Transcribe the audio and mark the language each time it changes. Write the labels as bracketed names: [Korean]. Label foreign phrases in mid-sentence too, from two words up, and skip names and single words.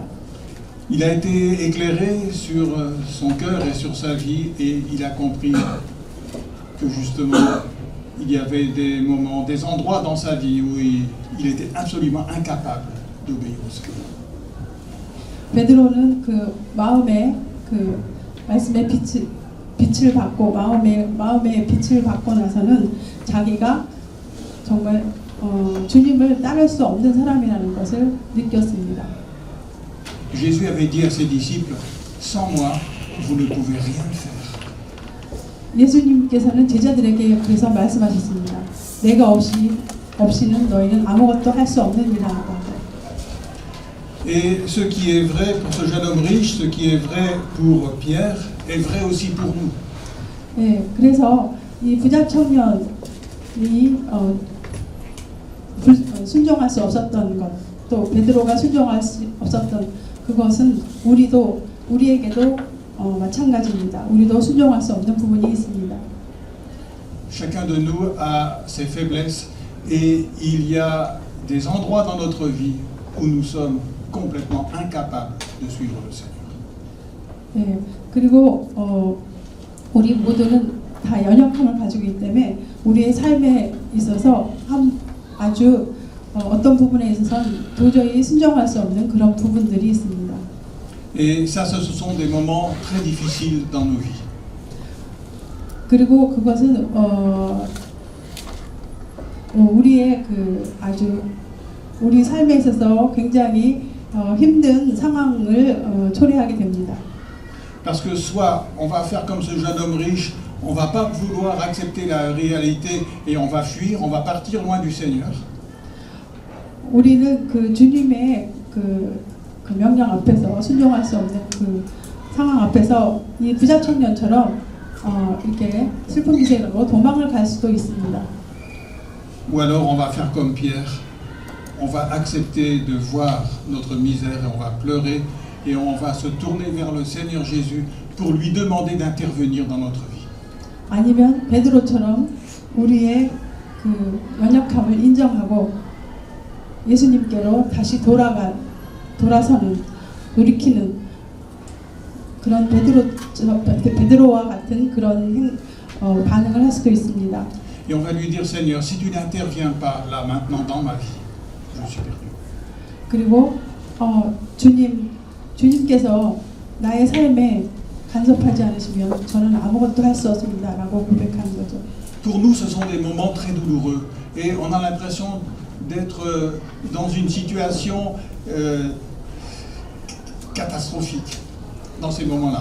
[French] Il a été éclairé sur son cœur et sur sa vie et il a compris que justement il y avait des moments, des endroits dans sa vie où il était absolument incapable d'obéir au Seigneur. [Korean] 베드로는 그 마음에 그 말씀의 빛을 받고 마음의 빛을 받고 나서는 자기가 정말 주님을 따를 수 없는 사람이라는 것을 느꼈습니다. [French] Jésus avait dit à ses disciples, sans moi, vous ne pouvez rien faire. [Korean] 예수님께서는 제자들에게 그래서 말씀하셨습니다. 내가 없이는 너희는 아무것도 할 수 없느니라. [French] Et ce qui est vrai pour ce jeune homme riche, ce qui est vrai pour Pierre, est vrai aussi pour nous. [Korean] 네, 그래서 이 부자 청년이 순종할 수 없었던 것, 또 베드로가 순종할 수 없었던 그것은 우리에게도 마찬가지입니다. 우리도 순종할 수 없는 부분이 있습니다. [French] Chacun de nous a ses faiblesses et il y a des endroits dans notre vie où nous sommes complètement incapables de suivre le Seigneur. [Korean] 네, 그리고 우리 모두는 다 연약함을 가지고 있기 때문에 우리의 삶에 있어서 아주 어떤 부분에 있어서는 도저히 순종할 수 없는 그런 부분들이 있습니다. [French] Et ça, ce sont des moments très difficiles dans nos vies. [Korean] 그리고 그것은 우리의 우리 삶에 있어서 굉장히 힘든 상황을 초래하게 됩니다. [French] Parce que soit on va faire comme ce jeune homme riche, on va pas vouloir accepter la réalité et on va fuir, on va partir loin du Seigneur. [Korean] 우리는 그 주님의 그 명령 앞에서 순종할 수 없는 그 상황 앞에서 이 부자 청년처럼 이렇게 슬픈 기색으로 도망을 갈 수도 있습니다. [French] Ou alors on va faire comme Pierre, on va accepter de voir notre misère et on va pleurer et on va se tourner vers le Seigneur Jésus pour lui demander d'intervenir dans notre vie. [Korean] 아니면 베드로처럼 우리의 그 연약함을 인정하고 예수님께로 다시 돌아서는 돌이키는 그런 베드로와 같은 그런 반응을 할 수도 있습니다. [French] Et on va lui dire, Seigneur, si tu n'interviens pas là maintenant dans ma vie, je suis perdu. [Korean] 그리고 주님께서 나의 삶에 간섭하지 않으시면 저는 아무것도 할 수 없습니다라고 고백하는 거죠. [French] Pour nous, ce sont des moments très douloureux et on a l'impression d'être dans une situation catastrophique dans ces moments-là.